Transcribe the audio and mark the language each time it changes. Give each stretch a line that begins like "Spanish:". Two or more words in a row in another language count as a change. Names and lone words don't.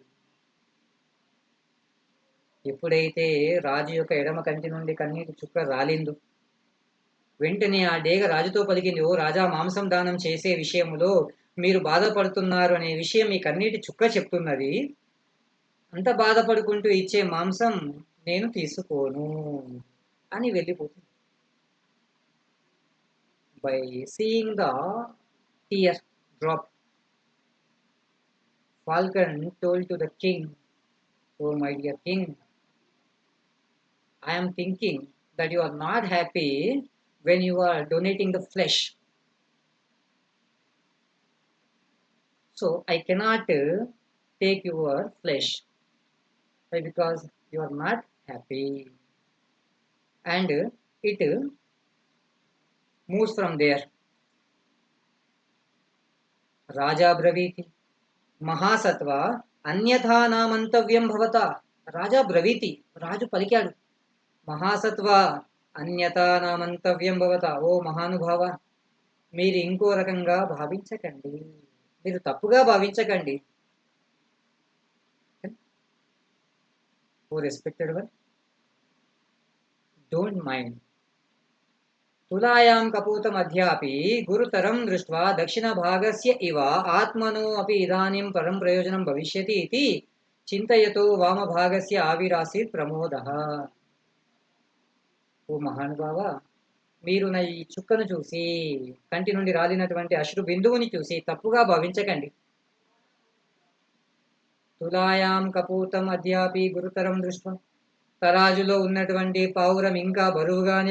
Telugu: ఎప్పుడైతే రాజు యొక్క ఎడమ కంటి నుండి కన్నీటి చుక్క రాలిందో వెంటనే ఆ డేగ రాజుతో పలికింది, ఓ రాజా, మాంసం దానం చేసే విషయములో మీరు బాధపడుతున్నారు అనే విషయం మీ కన్నీటి చుక్క చెప్తున్నది. అంత బాధపడుకుంటూ ఇచ్చే మాంసం నేను తీసుకోను అని వెళ్ళిపోతుంది.
English: By seeing the tear drop, Falcon told to the king, oh my dear king, I am thinking that you are not happy when you are donating the flesh. So I cannot take your flesh. Why? Because you are not happy. And it moves from there.
Sanskrit: Raja బ్రవీతి మహాసత్వ అన్యథా నా మంతవ్యం భవత. రాజా బ్రవీతి,
Telugu: రాజు పలికాడు,
Sanskrit: మహాసత్వ అన్యథా నా మంతవ్యం భవత,
Telugu: ఓ మహానుభావ, మీరు ఇంకో రకంగా భావించకండి, మీరు తప్పుగా భావించకండి.
English: O respected one, don't mind
Sanskrit: तुलायां कपूतमध्यापि गुरुतरं दृष्ट्वा दक्षिणभागस्य इव आत्मनो अपि इदानीं परं प्रयोजनं भविष्यति इति చింతయతో వామభాగస్య ఆవిరాసీత్ ప్రమోదః.
Telugu: ఓ మహానుభావ, మీరు నా ఈ చుక్కను చూసి, కంటి నుండి రాలినటువంటి అశ్రు బిందువుని చూసి తప్పుగా భావించకండి.
Sanskrit: తులాయాం కపోతం అద్యాపి గురుతరం దృష్ట్వా,
Telugu: తరాజులో ఉన్నటువంటి పావురం ఇంకా బరువుగానే